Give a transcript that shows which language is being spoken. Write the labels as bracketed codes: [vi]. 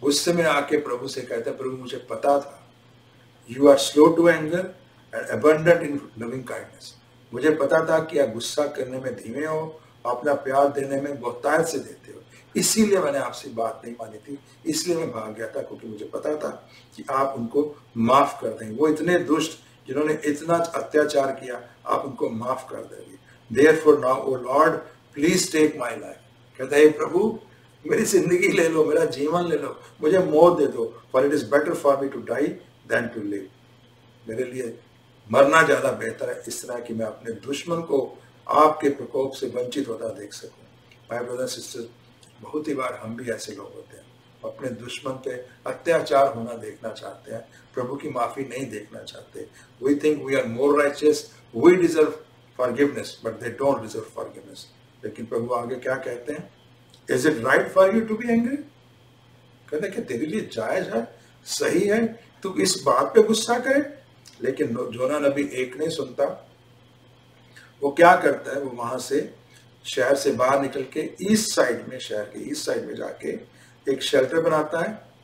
[hi] गुस्से में आके प्रभु से कहता है, प्रभु मुझे पता था [en] You are slow to anger and abundant in loving kindness. [hi] मुझे पता था कि आप गुस्सा करने में धीमे हो, अपना प्यार देने में बहुतायत से देते हो, इसीलिए मैंने आपसे बात नहीं मानी थी, इसलिए मैं भाग गया था, क्योंकि मुझे पता था कि आप उनको माफ कर देंगे। वो इतने दुष्ट जिन्होंने इतना अत्याचार किया, आप उनको माफ कर देंगे। [en] Therefore now, O Lord, please take my life। [hi] कहता है प्रभु मेरी जिंदगी ले लो, मेरा जीवन ले लो, मुझे मौत दे दो। [en] For it is better for me to die than to live। [hi] मेरे लिए मरना ज्यादा बेहतर है, इस तरह कि मैं अपने दुश्मन को आपके प्रकोप से वंचित होता देख सकूं। माय ब्रदर सिस्टर, बहुत ही बार हम भी ऐसे लोग होते हैं, अपने दुश्मन पे अत्याचार होना देखना चाहते हैं, प्रभु की माफी नहीं देखना चाहते। [en] We think we are more righteous, we deserve forgiveness, but they don't deserve forgiveness। [hi] लेकिन प्रभु आगे क्या कहते हैं? [en] Is it right for you to be angry? [hi] कहते हैं कि तेरे लिए जायज है, सही है, तू इस बात पे गुस्सा करे। लेकिन जोना नबी एक नहीं सुनता। वो क्या करता है, वो वहां से शहर से बाहर निकल के ईस्ट साइड में, शहर के ईस्ट साइड में जाके एक शेल्टर बनाता है।